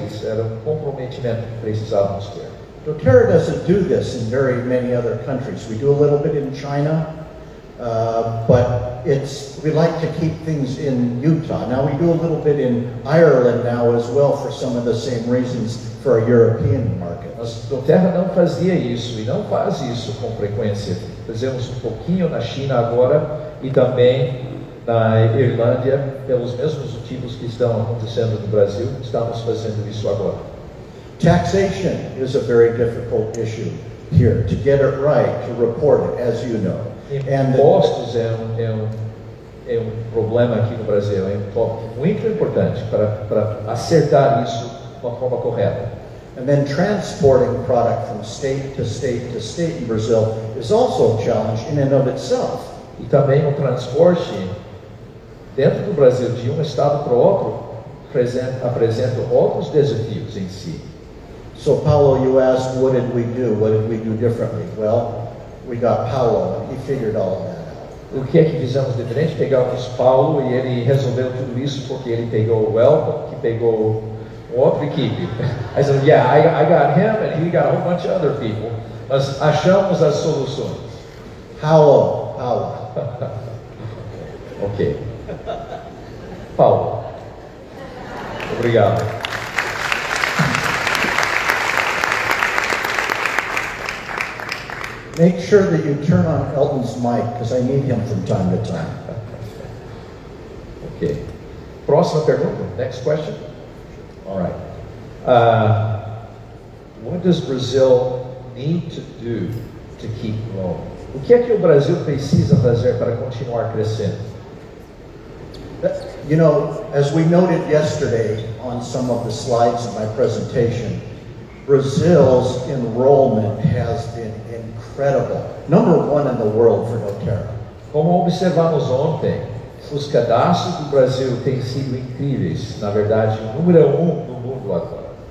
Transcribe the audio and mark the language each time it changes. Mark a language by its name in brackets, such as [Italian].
[Portuguese] Isso era um comprometimento que precisávamos ter. [English] doTERRA doesn't do this in very many other countries. We do a little bit in China, but we like to keep things in Utah. Now we do a little bit in Ireland now as well for some of the same reasons for our European markets. [Portuguese] Mas doTERRA não fazia isso e não faz isso com frequência. Fazemos um pouquinho na China agora e também na Irlândia, pelos mesmos motivos que estão acontecendo no Brasil, estamos fazendo isso agora. [English] Taxation is a very difficult issue here, to get it right, to report it, as you know. [Portuguese] Impostos é um problema aqui no Brasil, é um tópico muito importante para acertar isso de uma forma correta. [English] And then transporting product from state to state to state in Brazil is also a challenge in and of itself. [Portuguese] E também o transporte dentro do Brasil de um estado para o outro apresenta outros desafios em si. [English] So Paulo, you asked, what did we do? What did we do differently? Well, we got Paulo, and he figured all of that out. [Portuguese] O que é que fizemos diferente? Pegamos Paulo e ele resolveu tudo isso porque ele pegou o Elton, que pegou outra equipe. [English] I said, yeah, I got him and he got a whole bunch of other people. [Portuguese] Mas achamos as soluções. Paulo. Ok. Paulo. Obrigado. [English] Make sure that you turn on Elton's mic, because I need him from time to time. Ok. [Portuguese] Próxima pergunta. [English] Next question. All right. What does Brazil need to do to keep growing? [Portuguese] O que é que o Brasil precisa fazer para continuar crescendo? [English] You know, as we noted yesterday on some of the slides of my presentation, Brazil's enrollment has been incredible. Number one in the world for doTERRA. [Portuguese] Como observamos ontem, os cadastros do Brasil têm sido incríveis. Na verdade, o número 1 no mundo agora.